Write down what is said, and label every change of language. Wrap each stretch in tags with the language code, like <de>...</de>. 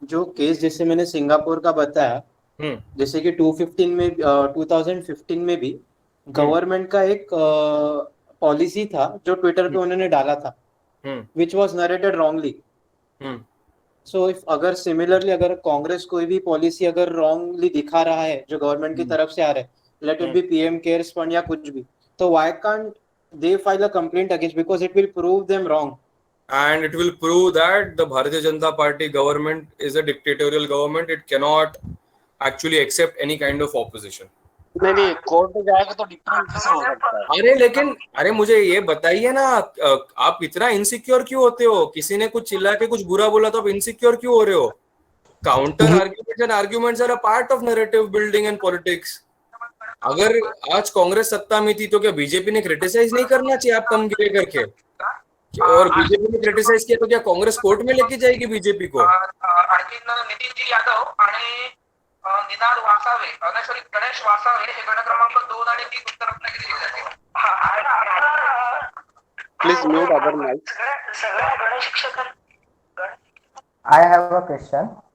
<hi>जो केस जैसे मैंने सिंगापुर का बताया, जैसे कि 2015 में भी गवर्नमेंट का एक पॉलिसी था जो ट्विटर पे उन्होंने डाला था,</hi> <en>Which was narrated wrongly.</en> <hi>So if अगर सिमिलरली अगर कांग्रेस कोई भी पॉलिसी अगर रॉन्गली दिखा रहा है जो गवर्नमेंट की तरफ से आ रहा है, let it be PM cares fund या कुछ भी,</hi> <en>तो why can't they file a complaint against, because it will prove them wrong and it will prove that the Bharatiya Janata Party government is a dictatorial government. It cannot actually accept any kind of opposition.</en> <hi>नहीं नहीं, court में जाएगा तो different कैसे हो सकता है? अरे लेकिन अरे मुझे ये बताइए ना, आप इतना इनसिक्योर क्यों होते हो? किसी ने कुछ चिल्ला के कुछ बुरा बोला तो आप इनसिक्योर क्यों हो रहे हो?</hi> <en>Counter arguments and arguments are a part of narrative building and politics.</en> <hi>अगर आज कांग्रेस सत्ता में थी तो क्या बीजेपी ने क्रिटिसाइज नहीं करना चाहिए आप कम गिरे करके? और बीजेपी ने क्रिटिसाइज किया तो क्या कांग्रेस कोर्ट में लेके जाएगी बीजेपी को?</hi> <mr>आणखीन नितीनजी यादव आणि निनाद वासावे सॉरी गणेश वासावे हे गण क्रमांक 2 आणि 3 उत्तर रत्नागिरी जिल्ह्यातील.</mr> <en>Please mute other mic.</en> <mr>सगळ्या गणेश शिक्षकांना</mr> <en>I have a question.</en>